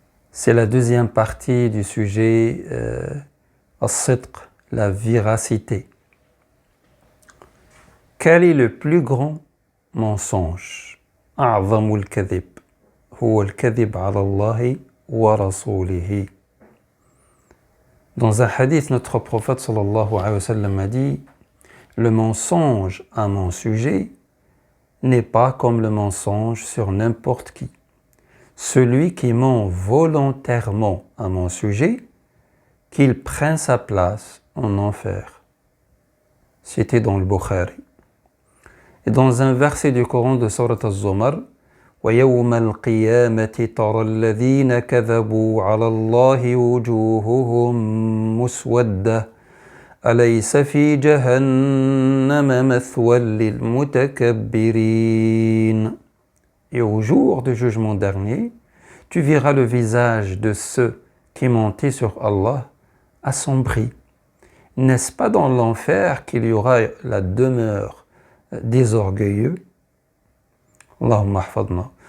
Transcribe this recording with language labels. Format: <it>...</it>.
<fr>C'est la deuxième partie du sujet As-Sidq, la véracité. Quel est le plus grand mensonge?</fr> <ar>أعظم الكذب هو الكذب على الله ورسوله.</ar> <fr>Dans un hadith, notre prophète</fr> <ar>sallallahu alayhi wa sallam</ar> <fr>a dit: le mensonge à mon sujet n'est pas comme le mensonge sur n'importe qui. Celui qui ment volontairement à mon sujet, qu'il prenne sa place en enfer. C'était dans le Bukhari. Et dans un verset du Coran de Surat Az-Zumar,</fr> <ar>وَيَوْمَ الْقِيَامَةِ تَرَى الَّذِينَ كَذَبُوا عَلَى اللَّهِ وُجُوهُهُمْ مُسْوَدَّةٌ أَلَيْسَ فِي جَهَنَّمَ مَثْوًى لِلْمُتَكَبِّرِينَ.</ar> <fr>Et au jour du jugement dernier, tu verras le visage de ceux qui mentaient sur Allah assombri. N'est-ce pas dans l'enfer qu'il y aura la demeure des orgueilleux?</fr> <ar>Allahumma hafadna.</ar>